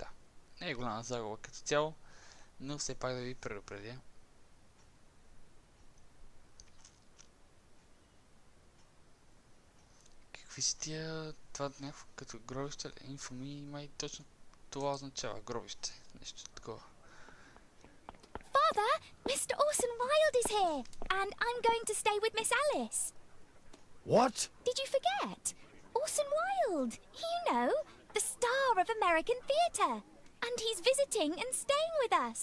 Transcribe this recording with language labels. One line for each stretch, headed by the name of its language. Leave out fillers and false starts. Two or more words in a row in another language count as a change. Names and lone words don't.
Bulgarian: Не е голяма загуба като цяло, но все пак да ви предупредя. Какви си тия... Това някакво като гробище ли? Инфоми, май точно това означава гробище. Нещо такова.
English: Father, Mr. Orson Wilde is here, and I'm going to stay with Miss Alice. What? Did you forget? Orson Wilde, you know, the star of American theatre. And he's visiting and staying with us.